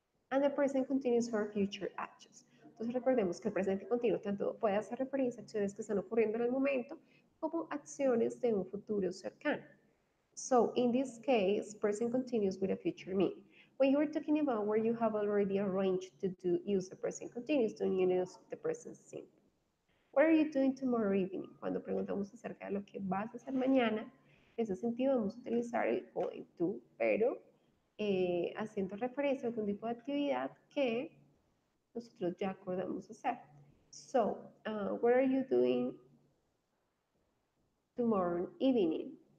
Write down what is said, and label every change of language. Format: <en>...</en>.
<en>And the present continuous for future actions.</en> <es>Entonces recordemos que el presente continuo tanto puede hacer referencia a acciones que están ocurriendo en el momento como acciones de un futuro cercano.</es> <en>So in this case, present continuous with a future meaning. When you are talking about where you have already arranged to use the present continuous, don't you use the present simple. What are you doing tomorrow evening?</en> <es>Cuando preguntamos acerca de lo que vas a hacer mañana, en ese sentido vamos a utilizar el going to, pero haciendo referencia a algún tipo de actividad que nosotros ya acordamos hacer.</es> <en>So, what are you doing tomorrow evening?</en>